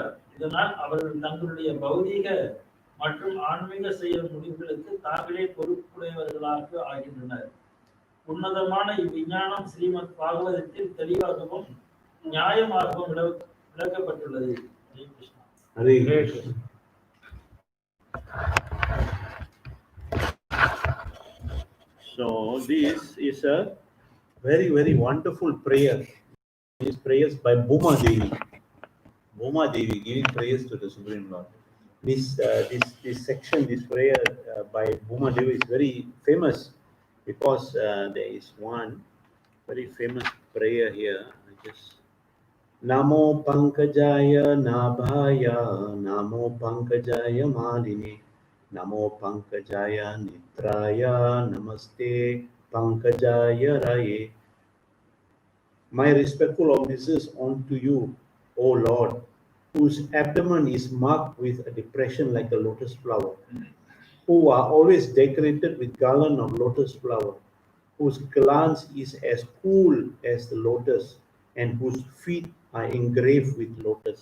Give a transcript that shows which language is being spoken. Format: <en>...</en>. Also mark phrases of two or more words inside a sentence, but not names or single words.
<ta>இதனால் அவர்கள் தங்களுடைய பௌதீக மற்றும் ஆன்மீக செயல் முடிவுகளுக்கு தாங்களே பொறுப்புடையவர்களாக ஆகின்றனர். உன்னதமான இவ்விஞ்ஞானம் ஸ்ரீமத் பாகவதத்தில் தெளிவாகவும் நியாயமாகவும் விளக்கப்பட்டுள்ளது. ஹரே கிருஷ்ணா.</ta> <en>So this is a very, very wonderful prayer. These prayers by Bhuma Devi. Bhuma Devi giving prayers to the Supreme Lord. This section, this prayer by Bhuma Devi is very famous because there is one very famous prayer here.</en> <sa>नमो पङ्कजाय नाभाय नमो पङ्कजाय मालिने नमो पङ्कजाय नित्राय नमस्ते पङ्कजाय राये.</sa> <en>My respectful obeisance unto you, O Lord, whose abdomen is marked with a depression like a lotus flower, who are always decorated with garland of lotus flower, whose glance is as cool as the lotus, and whose feet are engraved with lotus.</en>